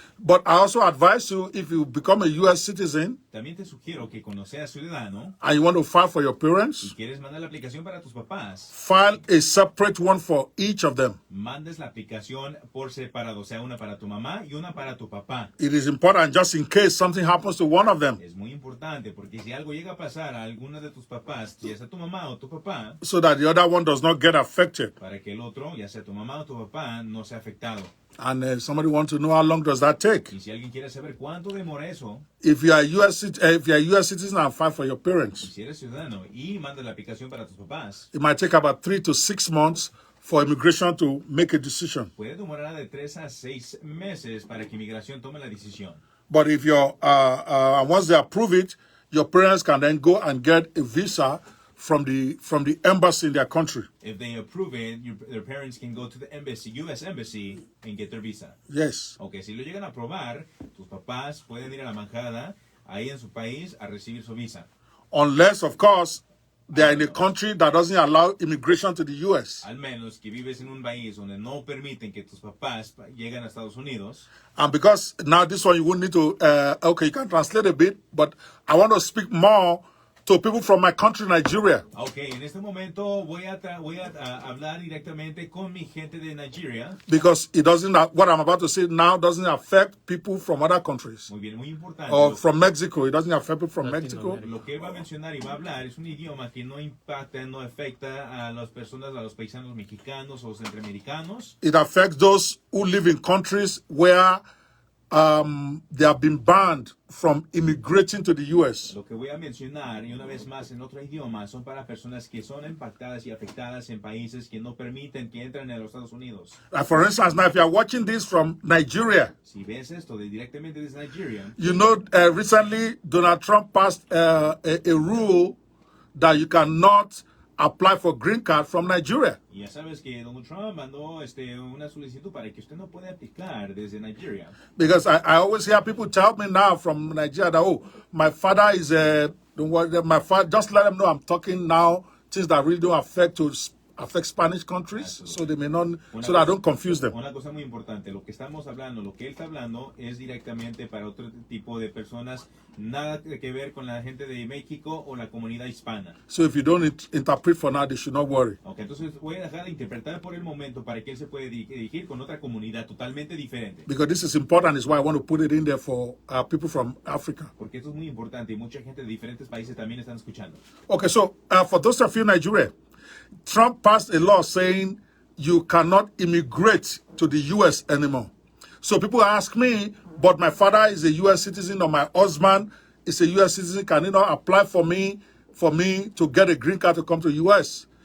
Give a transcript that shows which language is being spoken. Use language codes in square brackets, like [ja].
[en] But I also advise you, if you become a U.S. citizen [es] También te sugiero que cuando seas ciudadano [en] and you want to file for your [es] y [en] parents, [es] quieres mandar la aplicación para tus papás, [en] file a separate one for each of them. [es] mandes la aplicación por separado, o sea, una para tu mamá y una para tu papá. [en] It is important just in case something happens to one of them, [es] Es muy importante porque si algo llega a pasar a alguno de tus papás, ya sea tu mamá o tu papá, [en] so that the other one does not get affected. [es] para que el otro, ya sea tu mamá o tu papá, no sea afectado. [en] And somebody wants to know how long does that take. [es] Y si alguien quiere saber cuánto demora eso, [en] If you are a US citizen and file for your parents, [es] si eres ciudadano y mandas la aplicación para tus papás, [en] it might take about 3 to 6 months for immigration to make a decision. [es] puede demorar de 3 a 6 meses para que inmigración tome la decisión. [en] But if you're, once they approve it, your parents can then go and get a visa from the embassy in their country. If they approve it, their parents can go to the embassy, U.S. embassy, and get their visa. Yes. [es] Ok, si lo llegan a aprobar, tus papás pueden ir a la embajada ahí en su país a recibir su visa. [en] Unless, of course, they are in a country that doesn't allow immigration to the U.S. [es] Al menos que vives en un país donde no permiten que tus papás lleguen a Estados Unidos. [en] And because now this one you won't need to, okay, you can translate a bit, but I want to speak more to people from my country, Nigeria. [es] Ok, en este momento voy a hablar directamente con mi gente de Nigeria. [en] Because it doesn't, what I'm about to say now doesn't affect people from other countries. [es] Muy bien, muy importante. [en] Or from Mexico. It doesn't affect people from Mexico. [es] Lo que él va a mencionar y va a hablar es un idioma que no impacta, no afecta a las personas, a los paisanos mexicanos o centroamericanos. [en] It affects those who live in countries where they have been banned from immigrating to the U.S. [es] Lo que voy a mencionar, y una vez más en otro idioma, son para personas que son impactadas y afectadas en países que no permiten que entren a los Estados Unidos. [en] For instance, now if you are watching this from Nigeria, [es] Si ves esto directamente desde Nigeria, [en] you know recently Donald Trump passed a rule that you cannot apply for green card from Nigeria. [es] y ya sabes que Donald Trump mandó una solicitud para que usted no pueda aplicar desde Nigeria. [en] Because I always hear people tell me now from Nigeria that, oh, my father is my father, just let them know I'm talking now things that really don't affect Spanish countries, so they may not, so that I don't confuse them. [es] Una cosa muy importante, lo que estamos hablando, lo que él está hablando es directamente para otro tipo de personas, nada que ver con la gente de México o la comunidad hispana. [en] So if you don't interpret for now, they should not worry. [es] Ok, entonces voy a dejar de interpretar por el momento para que él se pueda dirigir con otra comunidad totalmente diferente. [en] Because this is important, is why I want to put it in there for people from Africa. [es] Porque esto es muy importante y mucha gente de diferentes países también están escuchando. [en] Okay, so for those of you in Nigeria, Trump passed a law saying you cannot immigrate to the U.S. anymore. So people ask me, but my father is a U.S. citizen or my husband is a U.S. citizen. Can he not apply for me to get a green card to come to the U.S.?